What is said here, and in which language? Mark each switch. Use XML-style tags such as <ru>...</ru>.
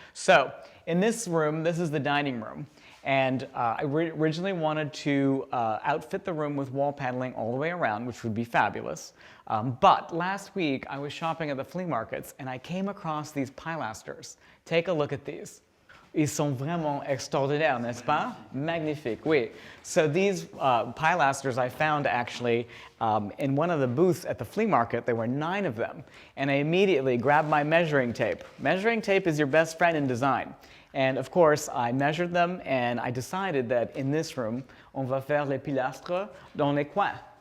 <en>So in this room, this is the dining room. And I originally wanted to outfit the room with wall paneling all the way around, which would be fabulous. But last week, I was shopping at the flea markets, and I came across these pilasters. Take a look at these.</en> <fr>Ils sont vraiment extraordinaires, n'est-ce pas? Magnifique, oui.</fr> <en>So these pilasters I found actually in one of the booths at the flea market. There were 9 of them. And I immediately grabbed my measuring tape. Measuring tape is your best friend in design. And of course, I measured them, and I decided that in this room,</en> <fr>on va faire les pilastres dans les coins.</fr>